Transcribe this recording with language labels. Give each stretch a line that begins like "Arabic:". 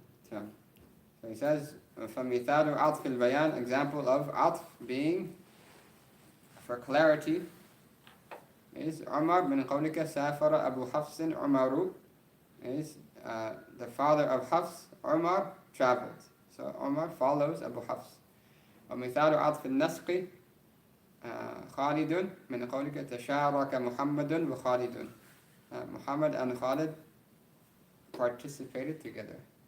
English: So he says,
Arabic: فَمِثَالُ عَطْفِ الْبَيَانِ,
English: example of عطف being for clarity is
Arabic: عمر من قولك سافر أبو حفص عمر,
English: is the father of Hafs, Umar, traveled. So Umar follows Abu Hafs.
Arabic: ومثال عطف النسق خالد من قولك تشارك محمد وخالد.
English: Muhammad and Khalid participated together.